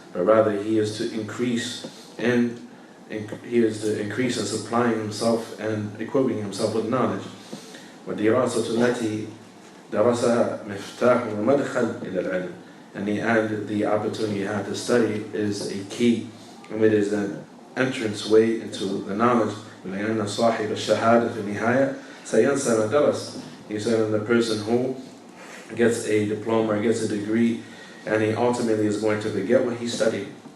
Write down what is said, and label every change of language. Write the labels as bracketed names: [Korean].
[English] But rather he is to increase in supplying himself and equipping himself with knowledge. [Arabic] وَالدِّرَاسَةُ الَّتِي دَرَسَهَا مِفْتَاحٌ وَمَدْخَلٌ إِلَى الْعِلْمِ. [English] And the opportunity you have to study is a key, and it is an entrance way into the knowledge. [Arabic] لأن صاحب الشهادة في النهاية سينسى ما درس. [English] He said, the person who gets a diploma or gets a degree, and he ultimately is going to forget what he studied.